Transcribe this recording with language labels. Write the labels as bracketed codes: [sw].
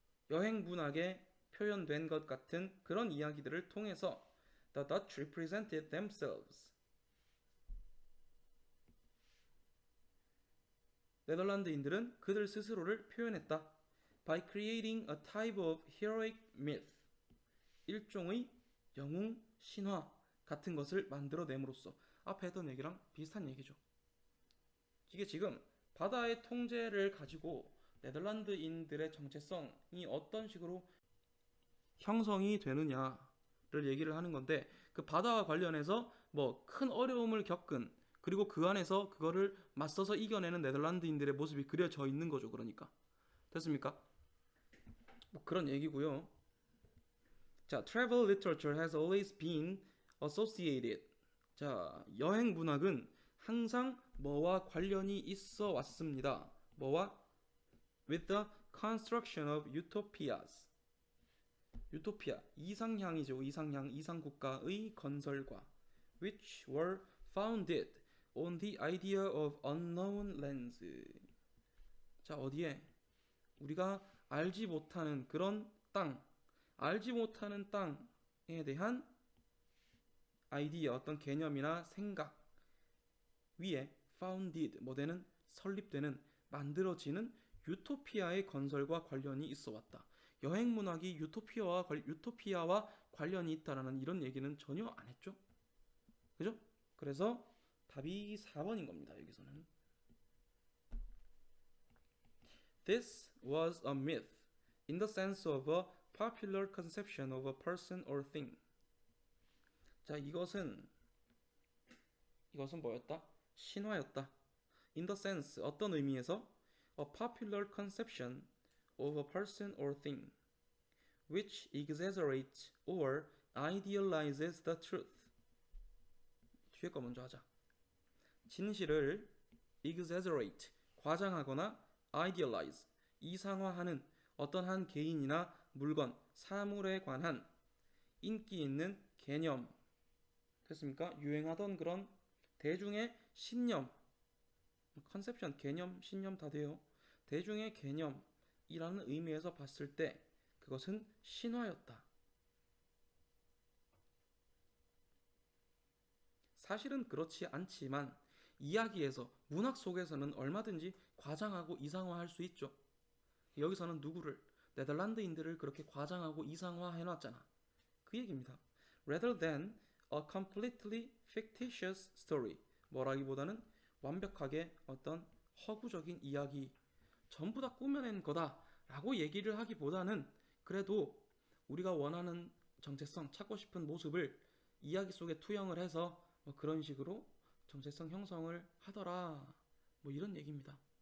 [ko] 여행 문학에 표현된 것 같은 그런 이야기들을 통해서 [en] The Dutch represented themselves. [ko] 네덜란드인들은 그들 스스로를 표현했다. [en] By creating a type of heroic myth. [ko] 일종의 영웅 신화 같은 것을 만들어냄으로써 앞에 했던 얘기랑 비슷한 얘기죠. 이게 지금 바다의 통제를 가지고 네덜란드인들의 정체성이 어떤 식으로 형성이 되느냐를 얘기를 하는 건데 그 바다와 관련해서 뭐 큰 어려움을 겪은 그리고 그 안에서 그거를 맞서서 이겨내는 네덜란드인들의 모습이 그려져 있는 거죠. 그러니까 됐습니까? 뭐 그런 얘기고요. [en] 자, travel literature has always been associated. [ko] 자, 여행 문학은 항상 뭐와 관련이 있어 왔습니다. 뭐와? [en] With the construction of utopias. [ko] 유토피아, 이상향이죠. 이상향, 이상국가의 건설과 [en] which were founded on the idea of unknown lands. [ko] 자, 어디에? 우리가 알지 못하는 그런 땅, 알지 못하는 땅, 대한 아이디어, 어떤 개념이나 생각 위에 founded, 뭐되는 설립되는, 만들어지는 유토피아의 건설과 관련이 있어 왔다. 여행 문학이 유토피아와 관련이 있다라는 이런 얘기는 전혀 안 했죠. 그죠? 그래서 답이 4번인 겁니다. 여기서는. [en] This was a myth in the sense of a popular conception of a person or thing. [ko] 자, 이것은 뭐였다? 신화였다. [en] In the sense, [ko] 어떤 의미에서 [en] a popular conception of a person or thing which exaggerates or idealizes the truth. [ko] 뒤에 거 먼저 하자. 진실을 exaggerate, 과장하거나 idealize, 이상화하는 어떤 한 개인이나 물건, 사물에 관한 인기 있는 개념, 됐습니까? 유행하던 그런 대중의 신념, 컨셉션, 개념, 신념 다 돼요. 대중의 개념이라는 의미에서 봤을 때 그것은 신화였다. 사실은 그렇지 않지만 이야기에서, 문학 속에서는 얼마든지 과장하고 이상화할 수 있죠. 여기서는 누구를? 네덜란드인들을 그렇게 과장하고 이상화해놨잖아. 그 얘기입니다. [en] Rather than a completely fictitious story. [ko] 뭐라기보다는 완벽하게 어떤 허구적인 이야기, 전부 다 꾸며낸 거다라고 얘기를 하기보다는 그래도 우리가 원하는 정체성, 찾고 싶은 모습을 이야기 속에 투영을 해서 뭐 그런 식으로 정체성 형성을 하더라. 뭐 이런 얘기입니다.